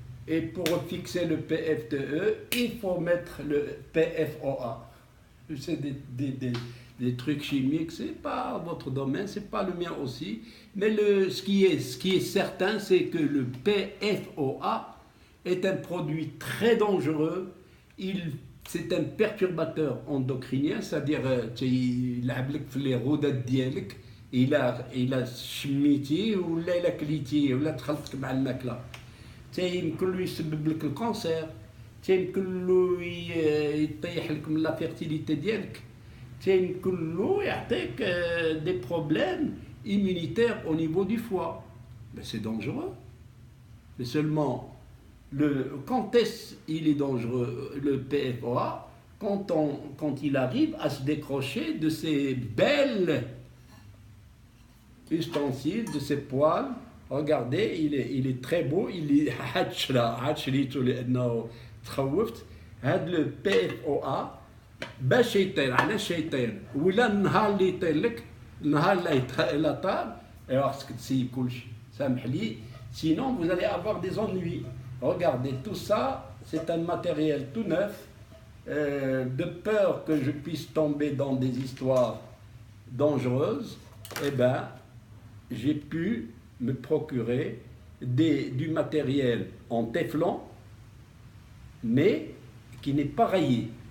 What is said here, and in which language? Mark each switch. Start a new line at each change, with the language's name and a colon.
French: Et pour fixer le PFTE, il faut mettre le PFOA. C'est des trucs chimiques, c'est pas votre domaine, c'est pas le mien aussi. Mais ce qui est certain, c'est que le PFOA est un produit très dangereux. C'est un perturbateur endocrinien, c'est-à-dire il a les rodates
Arabic: ديالك إلا شميتي ولا إلا كليتي ولا دخلتك مع الماكلة. يمكن له يسبب لك الكانسير، يمكن له يطيح لك من لا فيرتيليتي ديالك، يمكن له يعطيك
French: des problèmes immunitaires au niveau du foie. Mais c'est dangereux. Mais seulement, quand est-ce il est dangereux, le PFOA, quand il arrive à se décrocher de ces belles ustensiles, de ces poils. Regardez, il est très beau, il est
Arabic: هادشريتو لأنه تخوفت. هاد لو بي اف او ا باش يطير علاش يطير ولا النهار اللي يطير لك النهار اللي طار ايوا خصك تسيب كلشي سامح لي
French: sinon vous allez avoir des ennuis. Regardez tout ça, c'est un matériel tout neuf, de peur que je puisse tomber dans des histoires dangereuses. Eh ben j'ai pu me procurer du matériel en téflon, mais qui n'est pas rayé.